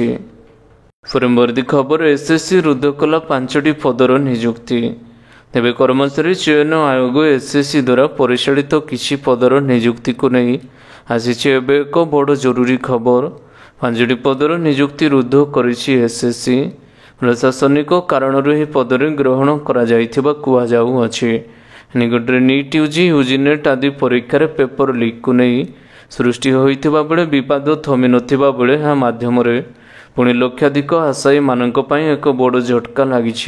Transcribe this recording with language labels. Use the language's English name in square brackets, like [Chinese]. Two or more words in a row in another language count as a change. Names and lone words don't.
[Odia] ପରବର୍ତ୍ତୀ ଖବର, SSC ରୁଦ୍ଧ କଲା 5ଟି ପଦର ନିଯୁକ୍ତି। ତେବେ କର୍ମଚାରୀ ଚୟନ ଆୟୋଗ SSC ଦ୍ୱାରା ପରିଚାଳିତ କିଛି ପଦର ନିଯୁକ୍ତିକୁ ନେଇ ଆସିଛି ଏବେ ଏକ ବଡ଼ ଜରୁରୀ ଖବର। 5ଟି ପଦର ନିଯୁକ୍ତି ରୁଦ୍ଧ କରିଛି SSC। प्रशासनिक कारणରୁ ଏହି ପଦରେ ଗ୍ରହଣ କରାଯାଇଥିବା କୁହାଯାଉଅଛି। ନିକଟରେ ନିଟ୍ ୟୁଜି ୟୁଜିନେଟ୍ ଆଦି ପରୀକ୍ଷାରେ ପେପର ଲିକ୍କୁ ନେଇ ସୃଷ୍ଟି ହୋଇଥିବା ବେଳେ ବିବାଦ ଥମି ନଥିବା ବେଳେ ଏହା ମାଧ୍ୟମରେ ପୁଣି ଲକ୍ଷାଧିକ ଆଶାୟୀମାନଙ୍କ ପାଇଁ ଏକ ବଡ଼ ଝଟକା ଲାଗିଛି।